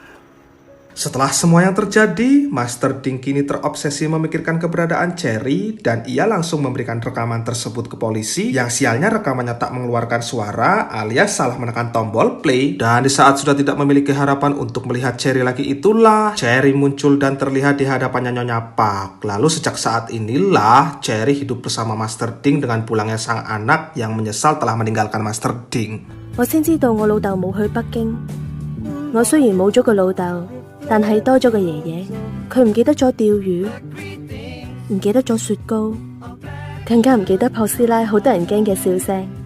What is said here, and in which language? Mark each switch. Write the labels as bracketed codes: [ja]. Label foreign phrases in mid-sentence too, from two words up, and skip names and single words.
[id] Setelah semua yang terjadi, Master Ding kini terobsesi memikirkan keberadaan Cherry dan ia langsung memberikan rekaman tersebut ke polisi yang sialnya rekamannya tak mengeluarkan suara alias salah menekan tombol play. Dan di saat sudah tidak memiliki harapan untuk melihat Cherry lagi itulah Cherry muncul dan terlihat di hadapannya Nyonya Pak. Lalu sejak saat inilah Cherry hidup bersama Master Ding dengan pulangnya sang anak yang menyesal telah meninggalkan Master Ding. [yue] 我先知道我老豆冇去北京。我雖然冇咗個老豆，但係多咗個爺爺。佢唔記得咗釣魚，唔記得咗雪糕，更加唔記得破師奶好得人驚嘅笑聲。